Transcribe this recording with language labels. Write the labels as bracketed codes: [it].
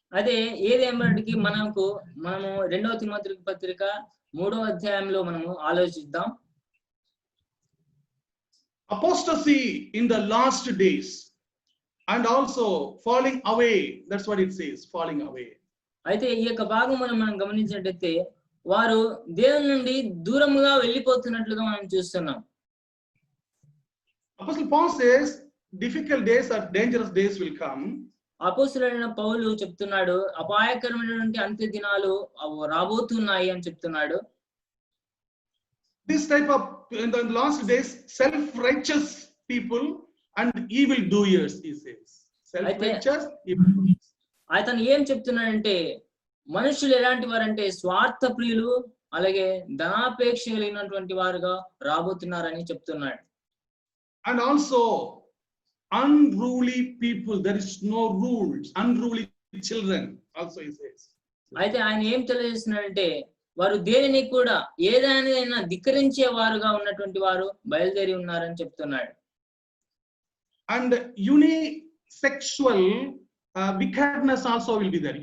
[te] అదే ఏదేమటికి మనము 2వ తిమోతి పత్రిక 3వ అధ్యాయంలో మనము ఆలోచిద్దాం. [en] Apostasy in the last days and also falling away. That's what it says, falling away. [te] అయితే ఈ యొక్క భాగం మనం గమనించినట్లయితే వారు దేవుని నుండి దూరముగా వెళ్ళిపోతున్నట్లుగా మనం చూస్తున్నాం. [en] Apostle Paul says difficult days or dangerous days will come. [te] అపోస్తలుడైన పౌలు చెప్తున్నాడు అపాయకరమైనటువంటి అంత్య దినాలు రాబోతున్నాయి అని చెప్తున్నాడు. [en] This type of in the last days self-righteous people and evil doers, he says. Self-righteous evil doers. [te] అతను ఏం చెప్తున్నాడంటే మనుషులు ఎలాంటి వారంటే స్వార్థ ప్రియులు అలాగే ధనాపేక్ష కలిగినటువంటి వారుగా రాబోతున్నారని చెప్తున్నాడు. [en] And also unruly people, there is no rules, unruly children also he says. [te] అయితే ఆయన ఏం తెలియజేస్తున్నాడంటే వారు దేనిని కూడా ఏదైనా ధిక్కరించే వారుగా ఉన్నటువంటి వారు బయలుదేరి ఉన్నారని చెప్తున్నాడు. [en] And unisexual wickedness also will be there.